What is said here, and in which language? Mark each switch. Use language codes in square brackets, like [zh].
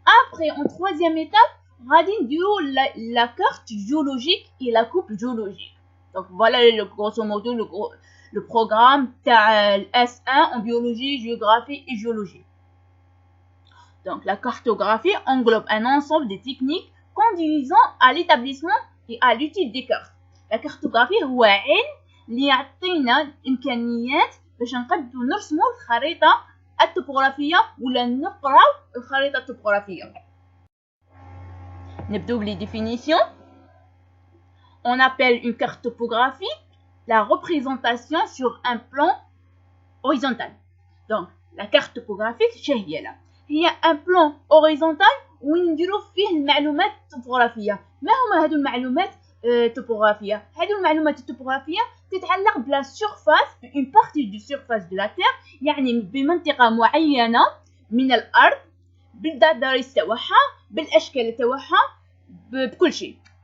[fr] Après en troisième étape [ar] غادي نديرو [fr] la carte géologique et la coupe géologique. Donc voilà grosso modo le programme تاع S1 en biologie, géographie et géologie. Donc la cartographie englobe un ensemble de techniques conduisant à l'établissement et à l'étude des cartes. [ar] La cartographie هو علم اللي يعطينا إمكانيات باش نقدروا نرسموا الخريطة التوبوغرافية ولا نقراو الخريطة التوبوغرافية. نبداو بلي définitions. [fr] On appelle une carte topographique la représentation sur un plan horizontal. Donc la carte topographique هي un plan horizontal [ar] وين نديرو فيه المعلومات التوبوغرافية. ما هما هادو المعلومات التوبوغرافية؟ هادو المعلومات التوبوغرافية تتعلق بلا سيرفاس [fr] une partie du surface de la terre [ar] يعني بمنطقة معينة من الأرض بالضرائب تاعها بالأشكال تاعها بكل شيء.